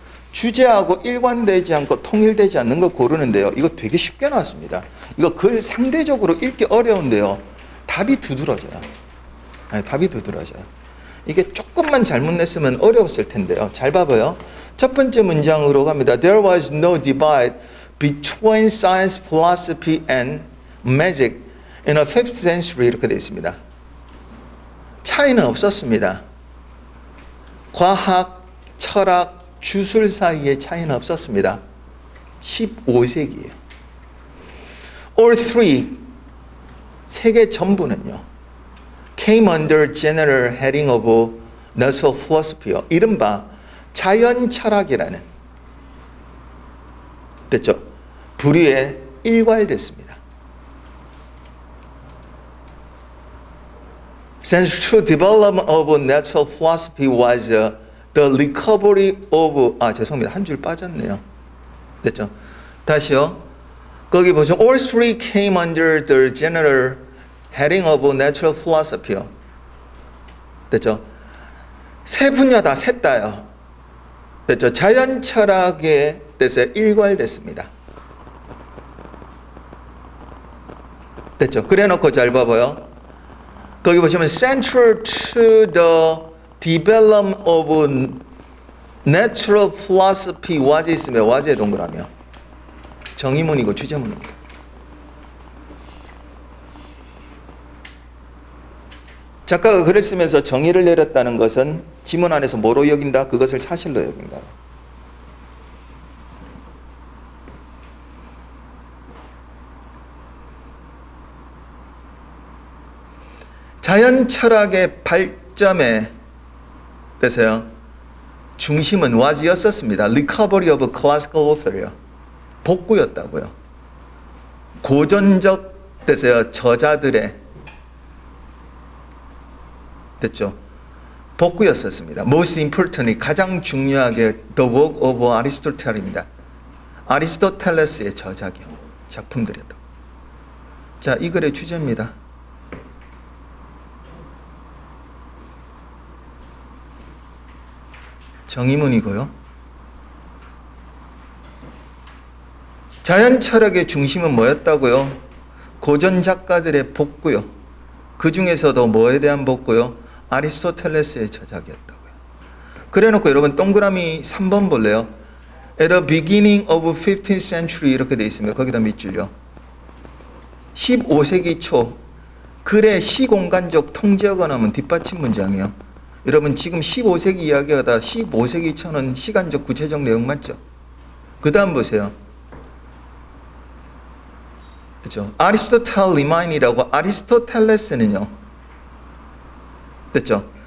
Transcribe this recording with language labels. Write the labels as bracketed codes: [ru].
[ko] 주제하고 일관되지 않고 통일되지 않는 거 고르는데요. 이거 되게 쉽게 나왔습니다. 이거 글 상대적으로 읽기 어려운데요. 답이 두드러져요. 답이 두드러져요. 이게 조금만 잘못 냈으면 어려웠을 텐데요. 잘 봐봐요. 첫 번째 문장으로 갑니다. [en] There was no divide between science, philosophy and magic in the 5th century [ko] 이렇게 되어 있습니다. 차이는 없었습니다. 과학, 철학, 주술 사이에 차이는 없었습니다. 15세기예요. [en] All three, [ko] 세 개 전부는요. [en] came under general heading of natural philosophy. [ko] 이른바 자연 철학이라는 됐죠? 부류에 일괄됐습니다. [en] Since true development of natural philosophy was the recovery of [ko] 죄송합니다. 한 줄 빠졌네요. 됐죠? 다시요. 거기 보시면 [en] all three came under the general heading of natural philosophy. [ko] 됐죠? 세 분야 다 셋 다요. 됐죠? 자연 철학에 대해서 일괄됐습니다. 됐죠? 그래 놓고 잘 봐봐요. 거기 보시면 [en] central to the development of natural philosophy was [ko] 있으면 was에 동그라며 정의문이고 주제문입니다. 작가가 글을 쓰면서 정의를 내렸다는 것은 지문 안에서 뭐로 여긴다? 그것을 사실로 여긴다. 자연 철학의 발점에 대해서요. 중심은 was였었습니다. [en] Recovery of classical author요. [ko] 복구였다고요. 고전적 대세요. 저자들의 됐죠. 복구였었습니다. [en] Most importantly [ko] 가장 중요하게 [en] the work of Aristotle입니다. [ko] 아리스토텔레스의 저작이요. 작품들이었다. 자, 이 글의 주제입니다. 정의문이고요. 자연 철학의 중심은 뭐였다고요? 고전 작가들의 복구요. 그 중에서도 뭐에 대한 복고요? 아리스토텔레스의 저작이었다고요. 그래 놓고 여러분 동그라미 3번 볼래요? [en] At the beginning of 15th century [ko] 이렇게 돼 있으면 거기다 밑줄요. 15세기 초 글의 시공간적 통제어가 나오면 뒷받침 문장이에요. 여러분 지금 15세기 이야기하다 15세기 초는 시간적 구체적 내용 맞죠? 그 다음 보세요. 그렇죠? 아리스토텔 리마인이라고 아리스토텔레스는요. 됐죠?